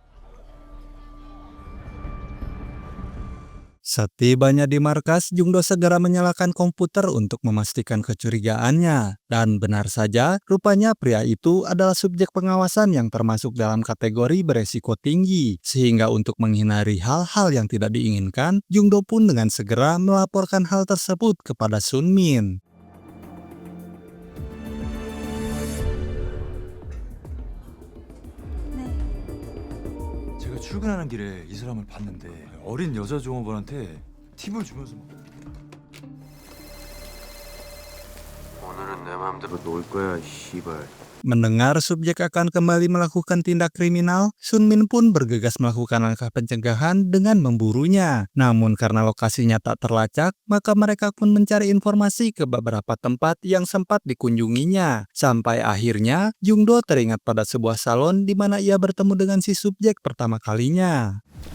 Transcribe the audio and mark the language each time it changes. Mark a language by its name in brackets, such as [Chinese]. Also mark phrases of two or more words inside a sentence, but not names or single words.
[Indonesian] Setibanya di markas, Jungdo segera menyalakan komputer untuk memastikan kecurigaannya. Dan benar saja, rupanya pria itu adalah subjek pengawasan yang termasuk dalam kategori beresiko tinggi. Sehingga untuk menghindari hal-hal yang tidak diinginkan, Jungdo pun dengan segera melaporkan hal tersebut kepada Sunmin. [Korean] 제가 출근하는 길에 이 사람을 봤는데 어린 여자 종업원한테 팁을 주면서 막 오늘은 내 맘대로 놀 거야, 씨발. [Indonesian] Mendengar subjek akan kembali melakukan tindak kriminal, Sunmin pun bergegas melakukan langkah pencegahan dengan memburunya. Namun karena lokasinya tak terlacak, maka mereka pun mencari informasi ke beberapa tempat yang sempat dikunjunginya. Sampai akhirnya, Jungdo teringat pada sebuah salon di mana ia bertemu dengan si subjek pertama kalinya.